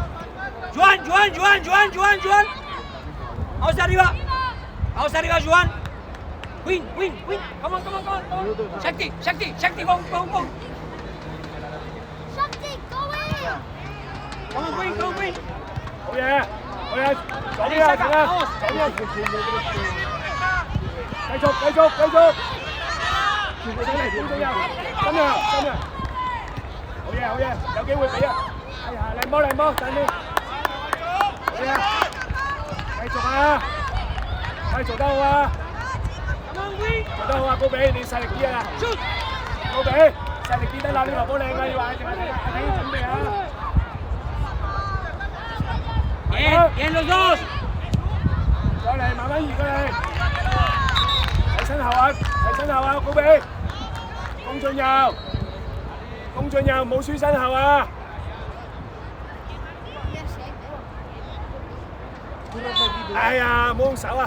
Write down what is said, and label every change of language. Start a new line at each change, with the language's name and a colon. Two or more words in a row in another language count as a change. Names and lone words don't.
Spanish: Joan. Vamos arriba, Joan.
English: Win. Come on. Shakti, go. Come on, win.
Cantonese: 好嘢，左邊啊，停啊，左邊。繼續。上嚟，公進又，深入。好嘢，有機會俾啊！哎呀，靚波，等啲。好嘢，繼續啊！做得好啊！做得好啊，高比，你細力啲啊！高比，細力啲得啦，呢個波靚啊，要話阿睇準備啊！
Spanish: Bien, bien los dos.
Cantonese: 再嚟，慢慢移過嚟，睇身後啊，睇身後啊，高比，攻進右，攻進右，冇輸身後啊！哎呀，冇用手啊！